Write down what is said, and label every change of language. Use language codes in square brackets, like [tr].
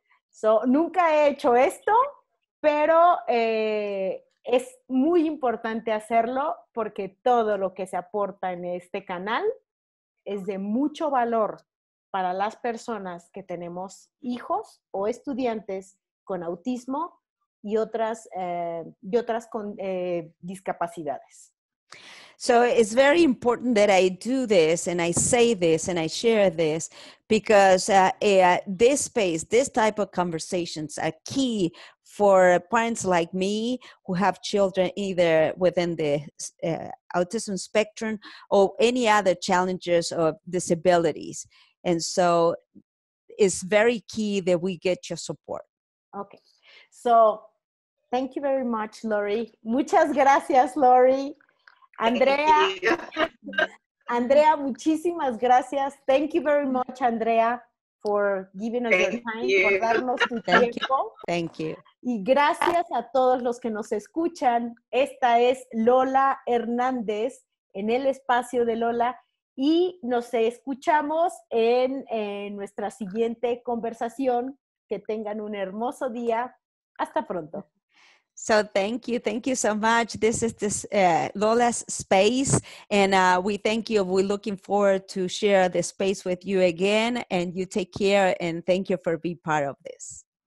[es] So, nunca he hecho esto, pero es muy importante hacerlo porque todo lo que se aporta en este canal es de mucho valor para las personas que tenemos hijos o estudiantes con autismo y otras con discapacidades. [en] So it's very important that I do this and I say this and I share this because this space, this type of conversations are key for parents like me who have children either within the autism spectrum or any other challenges or disabilities. And so it's very key that we get your support. Okay. So thank you very much, Lori. [es] Muchas gracias, Lori. Andrea, muchísimas gracias. [en] Thank you very much, Andrea, for giving us your time, [es] por darnos tu tiempo. [en] Thank you. [es] Y gracias a todos los que nos escuchan. Esta es Lola Hernández en el espacio de Lola y nos escuchamos en nuestra siguiente conversación. Que tengan un hermoso día. Hasta pronto. [en] So thank you so much. This is Lola's space, and we thank you. We're looking forward to share the space with you again, and you take care, and thank you for being part of this.